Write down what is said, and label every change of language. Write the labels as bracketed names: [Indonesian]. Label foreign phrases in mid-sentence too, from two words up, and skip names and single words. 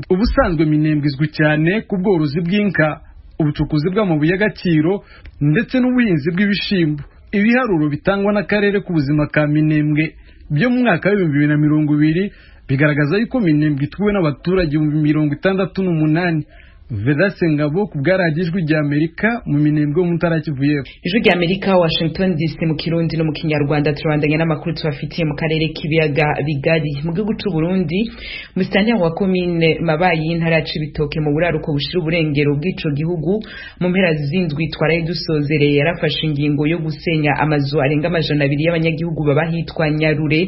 [Kinyarwanda] Ubusanzwe Minembwe izwi cyane ku bworozi bw'inka, ubucukuzi bw'amabuye y'agaciro ndetse n'ubuhinzi bw'ibishimbo. [Rundi] Ibiharuro bitangwa n'akarere k'ubuzima ka Minembwe byo mu mwaka wa 2020 bigaragaza yuko Minembwe ituwe n'abaturage 68. Vedase Ngabo ku bwaragijwe rya Amerika mu Minembwe mu Ntara Kivu y'Epfo. Ijwi rya Amerika, Washington DC mu Kirundi no mu Kinyarwanda. Turabandanya n'amakuru tubafitiye mu karere k'ibiyaga bigari. Mu gihugu cy'u Burundi, musitani wa commune Mabayi y'Intara ya Cibitoke mu buraruko bushira uburengero bw'ico gihugu mu mpera z'indwi twaraye dusozereye yarafashe ingingo yo gusenya amazu arenga 200 y'abanyagihugu baba hitwa Nyarure.